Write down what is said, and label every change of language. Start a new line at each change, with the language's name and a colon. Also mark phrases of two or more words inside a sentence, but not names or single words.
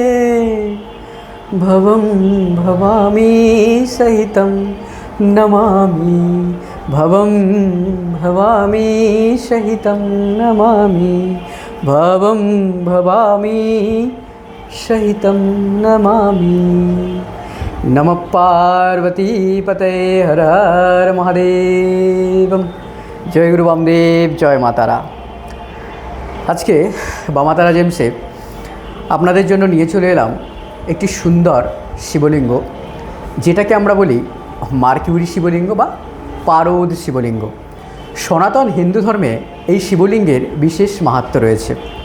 Sanskrit: भवं भवामि सहितं नमामि भवं भवामि सहितं नमामि भवं भवामि सहितं नमामि। नमः पार्वतीपतये हर हर महादेव।
Bangla: জয় গুরু বামদেব, জয় মা তারা। আজকে বামা তারা জেমসে আপনাদের জন্য নিয়ে চলে এলাম একটি সুন্দর শিবলিঙ্গ, যেটাকে আমরা বলি মার্কিউরি শিবলিঙ্গ বা পারদ শিবলিঙ্গ। সনাতন হিন্দু ধর্মে এই শিবলিঙ্গের বিশেষ মাহাত্ম্য রয়েছে।